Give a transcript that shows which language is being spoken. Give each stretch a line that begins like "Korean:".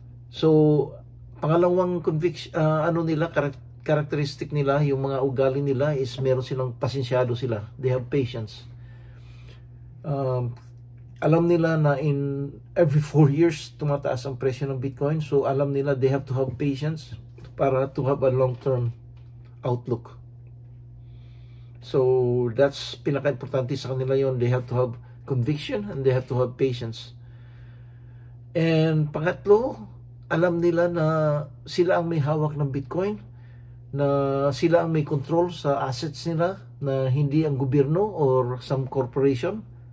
Filipino: So, pangalawang conviction, characteristic nila, yung mga ugali nila is meron silang pasensyado sila.
English: They have patience.
Filipino: Alam nila na
English: in every 4 years
Filipino: tumataas ang presyo ng Bitcoin. So, alam nila
English: they have to have patience
Filipino: para
English: to have a long-term outlook. So, that's
Filipino: pinaka-importante sa kanila yon.
English: They have to have conviction and they have to have patience.
Filipino: And pangatlo, alam nila na sila ang may hawak ng Bitcoin, na sila ang may control sa assets nila, na hindi ang gobyerno
English: or some corporation.